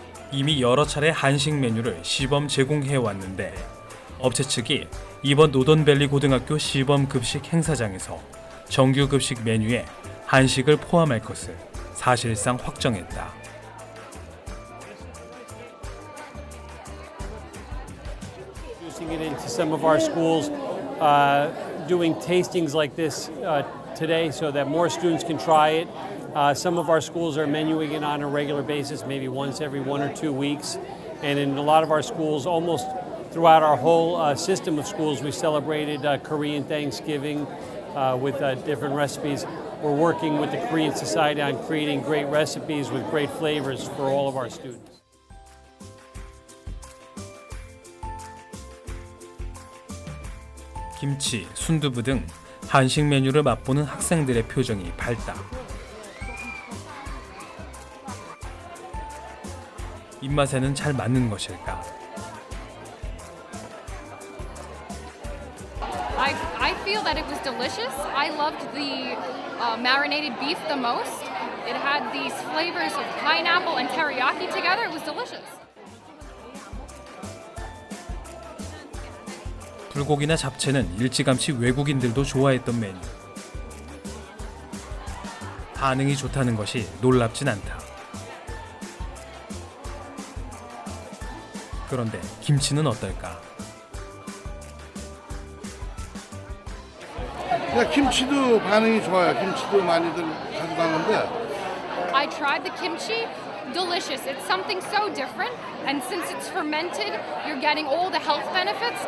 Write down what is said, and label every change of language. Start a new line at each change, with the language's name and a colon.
Korean: 이미 여러 차례 한식 메뉴를 시범 제공해 왔는데 업체 측이 이번 노던밸리 고등학교 시범 급식 행사장에서 정규 급식 메뉴에 한식을 포함할 것을 사실상 확정했다.
English: introducing it into some of our schools, doing tastings like this today so that more students can try it. Some of our schools are menuing it on a regular basis, maybe once every 1 or 2 weeks. And in a lot of our schools, almost throughout our whole system of schools, we celebrated Korean Thanksgiving with different recipes. We're working with the Korean Society on creating great recipes with great flavors for all of our students.
Korean: 김치, 순두부 등 한식 메뉴를 맛보는 학생들의 표정이 밝다. 입맛에는 잘 맞는 것일까?
English: I feel that it was delicious. I loved the marinated beef the most. It had these flavors of pineapple and teriyaki together. It was delicious.
Korean: 불고기나 잡채는 일찌감치 외국인들도 좋아했던 메뉴. 반응이 좋다는 것이 놀랍진 않다. 그런데 김치는 어떨까? 김치도 반응이 좋아요. 김치도 많이들 가져가는데.
English: I tried the kimchi. Delicious. It's something so different, and since it's fermented, you're getting all the health benefits.